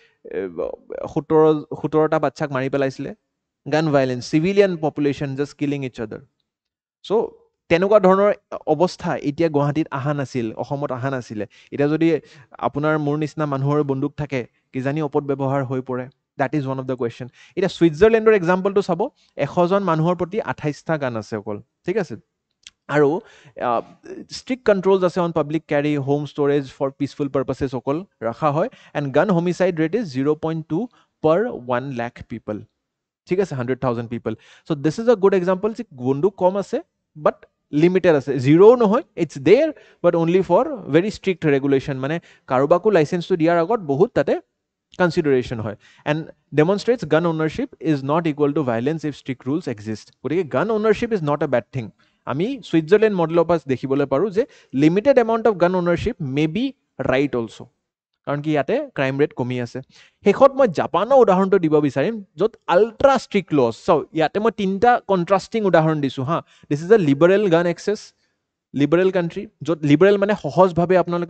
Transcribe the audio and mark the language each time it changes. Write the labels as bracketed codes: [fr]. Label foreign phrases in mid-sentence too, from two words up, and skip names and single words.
[as] 17টা বাচ্চাক মাৰি পেলাইছিলে [en] gun violence civilian population just killing each other so' [as] তেনেকুৱা ধৰণৰ অৱস্থা এতিয়া গুৱাহাটীত অহা নাছিল অসমত অহা নাছিলে এতিয়া যদি আপোনাৰ মোৰ নিচিনা মানুহৰ বন্দুক থাকে কিজানি অপব্যৱহাৰ হৈ পৰে [en] that is one of the question [as] এতিয়া ছুইজাৰলেণ্ডৰ এক্সাম্পলটো চাব 100জন মানুহৰ প্ৰতি 28টা গান আছে অকল ঠিক আছে আৰু [en] strict controls আছে on public carry home storage for peaceful purposes [as] অকল ৰখা হয় [en] and gun homicide rate is 0.2 per 1 lakh people [as] ঠিক আছে [en] 100,000 people so this is a good example [as] যে বন্দুক কম আছে [en] but [as] লিমিটেড আছে জিৰো নহয় [en] it's there but only for very strict regulation [as] মানে কাৰোবাকো লাইচেঞ্চটো দিয়াৰ আগত বহুত তাতে [en] consideration হয় and demonstrates gun ownership is not equal to violence if strict rules exist গতিকে gun ownership is not a bad thing [as] আমি ছুইজাৰলেণ্ড মডেলৰ পৰা দেখিবলৈ পাৰোঁ যে [en] limited amount of gun ownership may be right also' [as] কাৰণ কি ইয়াতে ক্ৰাইম ৰেট কমি আছে শেষত মই জাপানৰ উদাহৰণটো দিব বিচাৰিম য'ত [en] ultra strict laws [as] চাওক ইয়াতে মই 3টা কণ্ট্ৰাষ্টিং উদাহৰণ দিছোঁ হা [en] this is a liberal gun access liberal country [as] য'ত লিবাৰেল মানে সহজভাৱে আপোনালোকে